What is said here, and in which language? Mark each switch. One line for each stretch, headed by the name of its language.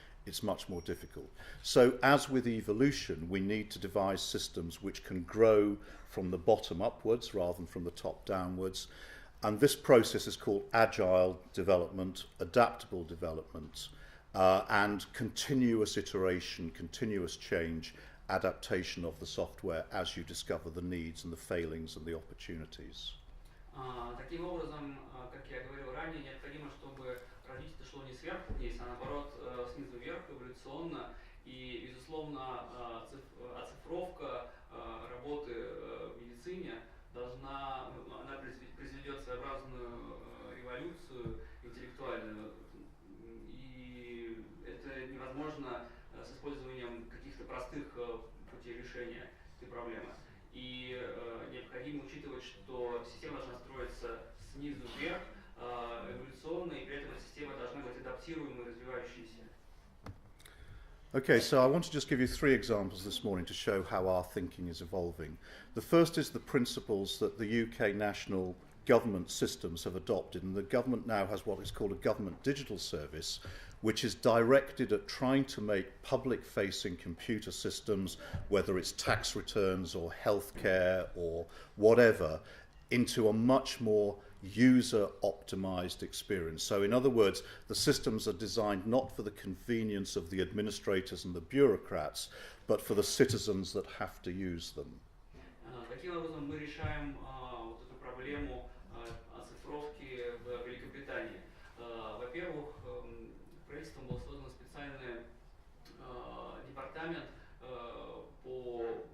English: It's much more difficult. So as with evolution, we need to devise systems which can grow from the bottom upwards rather than from the top downwards. And this process is called agile development, adaptable development, and continuous iteration, continuous change, adaptation of the software as you discover the needs and the failings and the opportunities.
Russian: Таким образом, как я говорил ранее, необходимо, чтобы развитие шло не сверху вниз, а наоборот снизу вверх, эволюционно. И, безусловно, оцифровка работы в медицине она произведет своеобразную революцию интеллектуальную. И это невозможно с использованием каких-то простых путей решения этой проблемы. И необходимо учитывать, что система должна строиться снизу вверх, эволюционно, и при этом эта система должна быть адаптируемой и развивающейся.
English: Okay, so I want to just give you 3 examples this morning to show how our thinking is evolving. The first is the principles that the UK national government systems have adopted, and the government now has what is called a government digital service, which is directed at trying to make public-facing computer systems, whether it's tax returns or healthcare or whatever, into a much more user-optimized experience. So in other words, the systems are designed not for the convenience of the administrators and the bureaucrats, but for the citizens that have to use them.
Russian: Таким образом, мы решаем вот эту проблему оцифровки в Великобритании. Во-первых, правительством был создан специальный департамент по